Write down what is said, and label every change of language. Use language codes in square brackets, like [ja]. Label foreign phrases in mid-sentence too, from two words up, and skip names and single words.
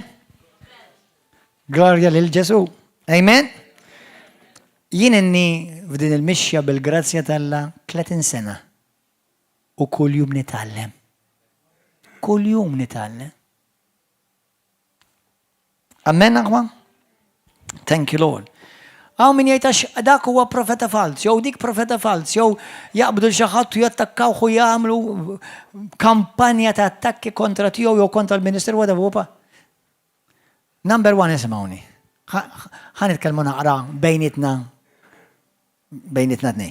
[mt] Glorja lil Ġesu. Amen? Jien inni f'din il-mixja bil-grazzja tal-Alla 30 sena u kull jum nitgħallem. Kull jum nitgħallem. Amen aħwa? [en] Thank you Lord. [mt] Għaw min jgħid dak huwa profeta fals, jew dik profeta fals, jew jaqbdu xi ħadd u jattakkawh u jagħmlu kampanja ta' attakki kontra tiegħu jew kontra l-Ministeru whatever. [en] Number one [mt] isimgħuni. Ħa nitkellmu naqra bejnietna tnejn.